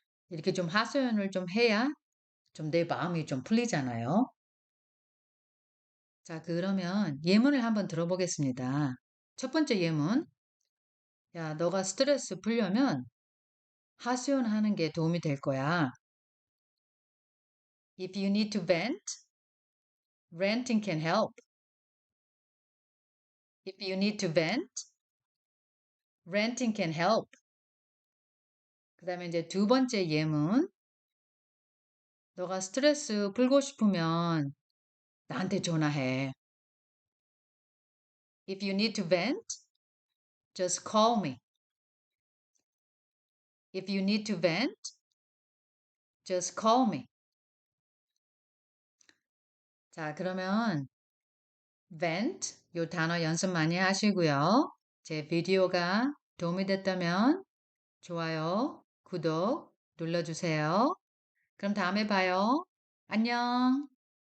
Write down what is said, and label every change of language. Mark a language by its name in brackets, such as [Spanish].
[Korean] 이렇게 좀 하소연을 좀 해야 좀 내 마음이 좀 풀리잖아요. 자, 그러면 예문을 한번 들어보겠습니다. 첫 번째 예문. 야, 너가 스트레스 풀려면 하소연하는 게 도움이 될 거야. [English] If you need to vent, ranting can help. If you need to vent, ranting can help. [Korean] 그다음에 이제 두 번째 예문. 너가 스트레스 풀고 싶으면 나한테 전화해. [English] If you need to vent, just call me. If you need to vent, just call me. [Korean] 자, 그러면 vent 요 단어 연습 많이 하시고요. 제 비디오가 도움이 됐다면 좋아요, 구독 눌러주세요. 그럼 다음에 봐요. 안녕.